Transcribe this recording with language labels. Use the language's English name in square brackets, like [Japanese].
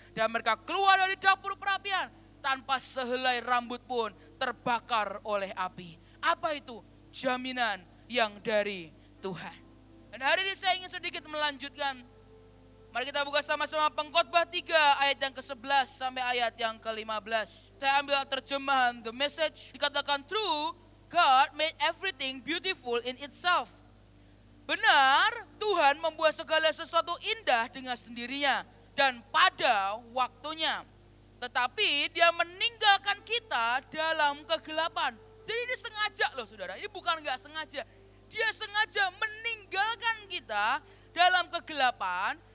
[Indonesian] Dan mereka keluar dari dapur perapian, tanpa sehelai rambut pun terbakar oleh api. Apa itu? Jaminan yang dari Tuhan. Dan hari ini saya ingin sedikit melanjutkan. Mari kita buka sama-sama Pengkhotbah 3 ayat yang ke-11 sampai ayat yang ke-15. Saya ambil terjemahan The Message. [English] Dikatakan, true, God made everything beautiful in itself. [Indonesian] Benar, Tuhan membuat segala sesuatu indah dengan sendirinya dan pada waktunya. Tetapi Dia meninggalkan kita dalam kegelapan. Jadi ini sengaja loh saudara, ini bukan gak sengaja. Dia sengaja meninggalkan kita dalam kegelapan.